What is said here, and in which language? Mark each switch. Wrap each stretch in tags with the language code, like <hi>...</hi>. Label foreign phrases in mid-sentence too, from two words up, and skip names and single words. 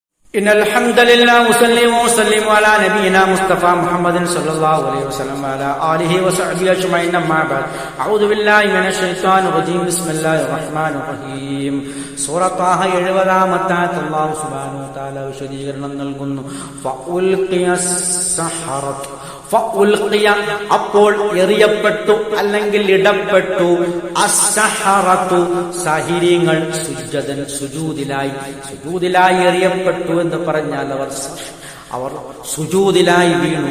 <ar>إن الحمد لله وسلم على نبينا مصطفى محمد صلى الله عليه وسلم وعلى آله وصحبه أجمعين أما بعد أعوذ بالله من الشيطان الرجيم بسم الله الرحمن الرحيم</ar> <ml>സൂറ ത്വാഹ 70-ാമത്തെ ആയത്ത്</ml> <ar>الله سبحانه وتعالى</ar> <ml>വിശദീകരണം നൽകുന്നു. ഫഉൽഖിയ അപ്പോൾ എറിയപ്പെട്ടു അല്ലെങ്കിൽ ഇടപ്പെട്ടു അസ്സഹറത്തു സഹിരീങ്ങൾ സുജൂദിലായി എറിയപ്പെട്ടു എന്ന് പറഞ്ഞാൽ അവർ സുജൂദിലായി വീണു.</ml>